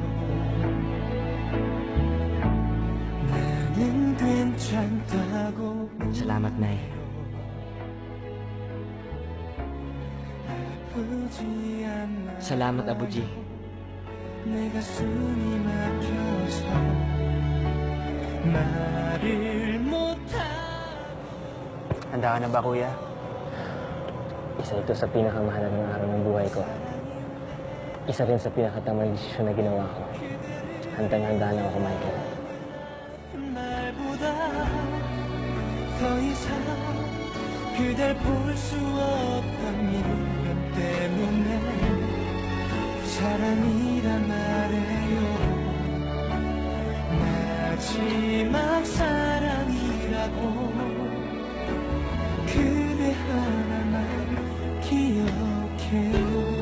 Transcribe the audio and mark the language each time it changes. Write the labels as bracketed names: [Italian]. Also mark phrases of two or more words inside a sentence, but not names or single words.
[Korean] 나는 괜찮다고. [Filipino] Salamat, Nay. [Korean] 아프지 않나 [Filipino] Salamat, Abuji. [Korean] 내가 숨이 막혀서 말을 못하. [Filipino] Handa ka na ba, kuya? Isa ito sa pinakamahalagang araw ng buhay ko. Isa rin sa pinakatamang desisyon na ginawa ko. Handang-handa na ako, Michael. [Korean] 말보다 더 이상 그댈 볼 수 없던 미련 때문에 사랑이란 말해요. 마지막 사랑이라고 그대 하나만 기억해요.